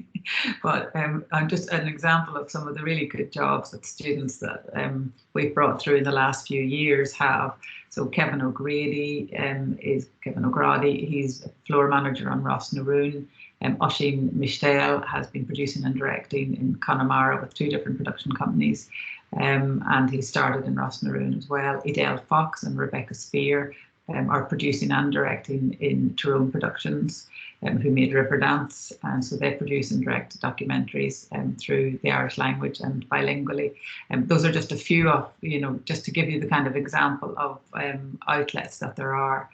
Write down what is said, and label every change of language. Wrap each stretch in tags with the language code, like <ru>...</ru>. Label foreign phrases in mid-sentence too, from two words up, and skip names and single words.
<en>But I'm just an example of some of the really good jobs that students that we've brought through in the last few years have. So Kevin O'Grady is Kevin O'Grady. He's a floor manager on Ross na Rún. Oisín Mistel has been producing and directing in Connemara with 2 different production companies. And he started in Ross na Rún as well. Edel Fox and Rebecca Spear are producing and directing in Tyrone Productions, who made Riverdance, and so they produce and direct documentaries through the Irish language and bilingually. Those are just a few of, just to give you the kind of example of outlets that there are.</en>